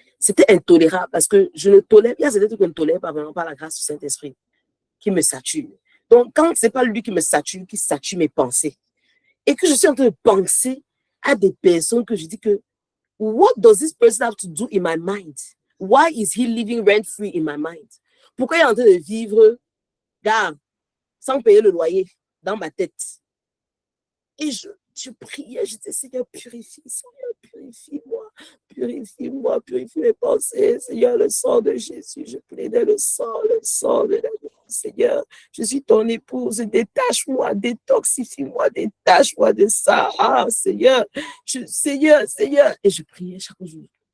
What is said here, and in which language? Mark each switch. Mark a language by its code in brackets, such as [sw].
[fr] C'était intolérable parce que je ne tolère, il y a certains trucs que je ne tolère pas vraiment par la grâce du Saint-Esprit qui me sature. Donc, quand ce n'est pas lui qui me sature, qui sature mes pensées, et que je suis en train de penser à des personnes que je dis que [en] what does this person have to do in my mind? Why is he living rent-free in my mind? [fr] Pourquoi il est en train de vivre, gars, sans payer le loyer dans ma tête? Et je priais, je disais, Seigneur, purifie, Seigneur, purifie-moi, purifie mes pensées, Seigneur, le sang de Jésus, je plaidais le sang de l'agneau, Seigneur, je suis ton épouse, détache-moi, détoxifie-moi, détache-moi de ça, Seigneur, Seigneur, et je priais chaque jour.